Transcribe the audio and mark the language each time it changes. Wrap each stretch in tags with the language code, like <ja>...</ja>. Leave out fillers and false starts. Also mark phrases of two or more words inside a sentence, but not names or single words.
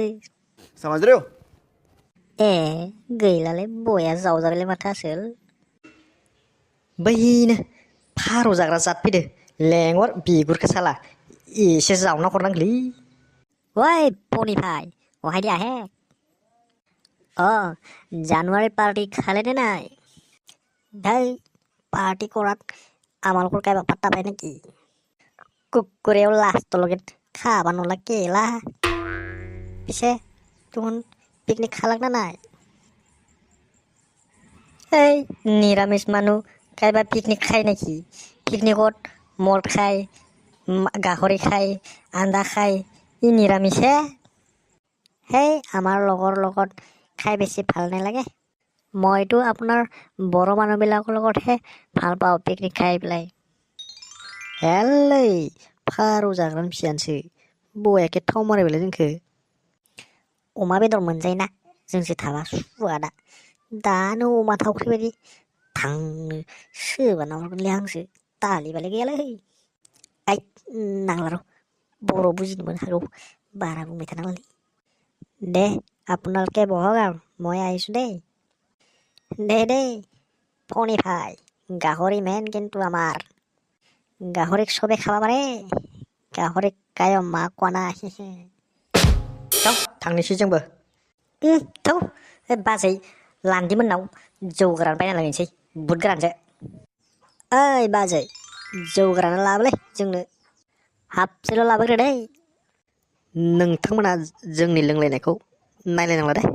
<brx>समाजरेव ए गैलालै बया जावजाबायलै माथो आसोल। बैनो फारौ जाग्रा जात फैदो लेंहर बिगुरखौ साला एसे जावना हरनांगौलै।</brx> <as>অই পনি ভাই অহায় দে আহে? জানুৱাৰী পাৰ্টি খালে নাই? ধেই পাৰ্টি কৰাত আমালোকৰ কাইবা পাত্তা পায় নেকি? কুকুৰেও লাষ্টলৈকে খাবা নলা কেলা। পিছে তুহুন পিকনিক খালাক না নাই? এই নিৰামিষ মানুহ কাইবা পিকনিক খায় নেকি? পিকনিকত মদ খায়, গাহৰি খায়, আন্দা খায়, ই নিৰামিষহে। সেই আমাৰ লগৰ লগত খাই বেছি ভাল নালাগে। মইতো আপোনাৰ বড়ো মানুহবিলাকৰ লগতহে ভাল পাওঁ পিকনিক খাই পেলাই।</as> <brx>हेलै फारौ जाग्रानि फिसायानोसो बयाके थाव मारायबायलै जोंखो। अमा बेदर मोनजायोना जोंसो थाबा सुवादा दानो अमा थावख्रि बायदि थांनो सोबाना हरगोनलै आंसो दालि बालाय गैयालै। आइ नांला र' बर' बुजिनोबो हागौ बारा बुंबाय थानाङालै।</brx> <as>দে আপোনালোকে বহক আৰু মই আহিছোঁ দেই। দে ফণি ভাই গাহৰি মেন কিন্তু আমাৰ। গাহৰিক চবে খাবা পাৰে গাহৰিক কায়ো मा কোৱা নাই।</as> <brx>थांनोसै जोंबो। थौ बाजै लान्दी मोननाव जौ गोरान बायना लायनोसै बुद गोरानजो। ओइ बाजै जौ गोराना लाबोलै जोंनो हाबसेल' लाबोग्रो दै। नोंथांमोना जोंनि लोंलायनायखौ नायलायनांला दे।</brx>